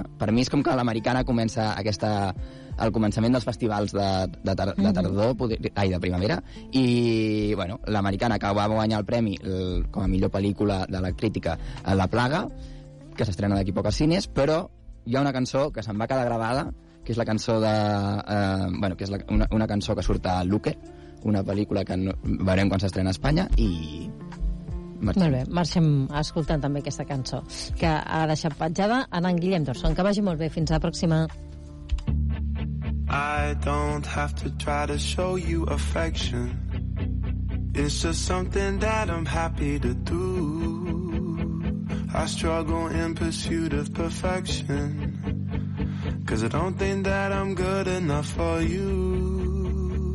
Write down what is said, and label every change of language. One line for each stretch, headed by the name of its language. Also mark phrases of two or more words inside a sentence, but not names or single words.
Catalan: Per mi és com que l'Americana comença al començament dels festivals de tardor, de primavera, i bueno, l'Americana que va guanyar el premi com a millor pel·lícula de la crítica a La Plaga, que s'estrena d'aquí poc als cines, però hi ha una cançó que se'n va quedar gravada, que és la cançó que és una cançó que surt a Luque, una pel·lícula que veurem quan s'estrena a Espanya, i marxem. Molt bé, marxem escoltant també aquesta cançó que ha deixat petjada en Guillem Dorson. Que vagi molt bé, fins la pròxima.
English: I don't have to try to show you affection. It's just something that I'm happy to do. I struggle in pursuit of perfection, 'cause I don't think that I'm good enough for you.